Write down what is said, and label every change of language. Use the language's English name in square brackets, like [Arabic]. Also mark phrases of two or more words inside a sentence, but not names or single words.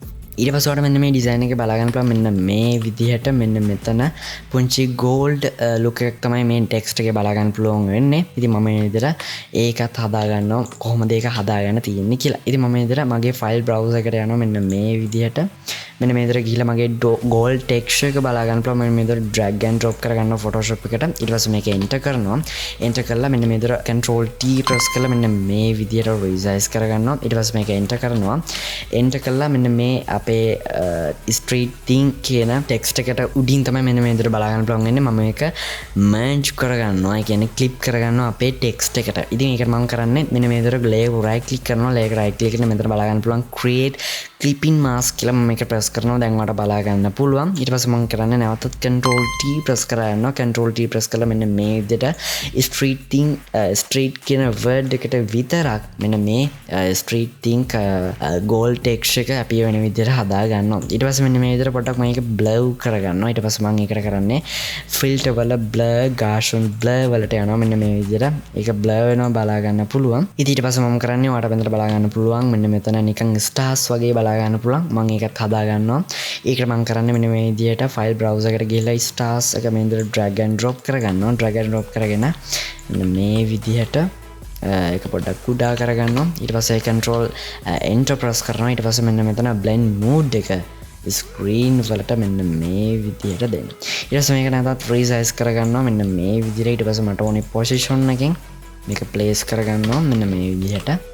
[Sinhala] ඊට පස්සේ ඔයාලට මෙන්න මේ design එක බලා ගන්න පුළුවන් මෙන්න මේ විදිහට මෙන්න මෙතන පුංචි [English] gold look [Sinhala] එකක් තමයි මේ text එකේ බලා ගන්න පුළුවන් වෙන්නේ. ඉතින් මම මේ විදිහට ඒකත් හදා ගන්නවා කොහොමද ඒක හදාගන්න තියෙන්නේ කියලා. ඉතින් මම මේ විදිහට මගේ [English] file browser [Sinhala] එකට යනවා මෙන්න මේ විදිහට. මෙන්න මේ විදිහට ගිහිල්ලා මගේ [English] gold texture [Sinhala] එක බලා ගන්න පුළුවන්. මම මේ විදිහට [English] drag and drop [Sinhala] කරගන්නවා Photoshop එකට. ඊට පස්සේ මේක enter කරනවා. enter කරලා මෙන්න මේ විදිහට [English] control T press [Sinhala] කරලා මෙන්න මේ විදිහට resize කරගන්නවා. ඊට පස්සේ මේක enter කරනවා. enter කරලා මෙන්න මේ අපේ [English] street theme [Sinhala] කියන text එකට උඩින් තමයි මෙන්න මේ විදිහට බලා ගන්න පුළුවන් වෙන්නේ. මම මේක merge කරගන්නවා. ඒ කියන්නේ clip කරගන්නවා අපේ text එකට. ඉතින් ඒකට මම කරන්නේ මෙන්න මේ විදිහට [English] layer right click [Sinhala] කරනවා. [English] layer right click [Sinhala] කරලා මෙතන බලා ගන්න පුළුවන් [English] create clipping mask [Sinhala] කියලා මම මේක press කරනවා. දැන් ඔයාලට බලා ගන්න පුළුවන්. ඊට පස්සේ මම කරන්නේ නැවතත් [English] control T press [Sinhala] කරගන්නවා. [English] control T press [Sinhala] කරලා මෙන්න මේ විදිහට [English] street theme street [Sinhala] කියන word එකට විතරක් මෙන්න මේ [English] street theme gold text [Sinhala] එක appear වෙන විදිහට හදා ගන්නවා. ඊට පස්සේ මෙන්න මේ විදිහට පොඩ්ඩක් මේක blur කරගන්නවා. ඊට පස්සේ මම ඒකට කරන්නේ filter වල [English] blur Gaussian blur [Sinhala] වලට යනවා. මෙන්න මේ විදිහට ඒක blur වෙනවා බලා ගන්න පුළුවන්. ඉතින් ඊට පස්සේ මම කරන්නේ ඔයාලට බඳලා බලා ගන්න පුළුවන් මෙන්න මෙතන නිකන් stars වගේ බලා ගන්න පුළුවන්. මම ඒකත් හදා ගන්නවා. ඒකට මම කරන්නේ මෙන්න මේ විදිහට [English] file browser [Sinhala] එකට ගිහලා stars එක මේ විදිහට [English] drag and drop [Sinhala] කරගන්නවා. [English] drag and drop [Sinhala] කරගෙන මෙන්න මේ විදිහට ඒක පොඩ්ඩක් කුඩා කරගන්නවා. ඊට පස්සේ [English] control enter press [Sinhala] කරනවා. ඊට පස්සේ මෙන්න මෙතන [English] blend mode [Sinhala] එක screen වලට මෙන්න මේ විදිහට දෙන්න. ඊට පස්සේ මේක නැවතත් resize කරගන්නවා මෙන්න මේ විදිහට. ඊට පස්සේ මට ඕනේ position එකෙන් මේක place කරගන්නවා මෙන්න මේ විදිහට.